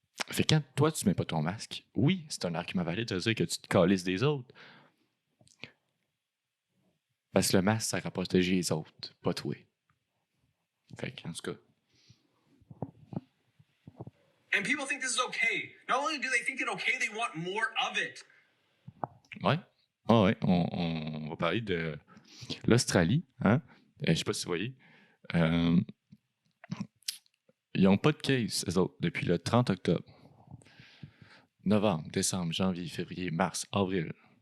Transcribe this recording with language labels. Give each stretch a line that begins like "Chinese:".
French: Fait que quand toi, tu mets pas ton masque, oui, c'est un argument valide de dire que tu te calisses des autres. Parce que le masque sert à protéger les autres, pas toi. Fait que, en tout cas.
English: And people think this is okay. Not only do they think it okay, they want more of it.
French: Ouais. Ah ouais, on va parler de l'Australie. Hein? Je sais pas si vous voyez. Ils n'ont pas de case, eux autres, depuis le 30 octobre. Novembre, décembre, janvier, février, mars, avril.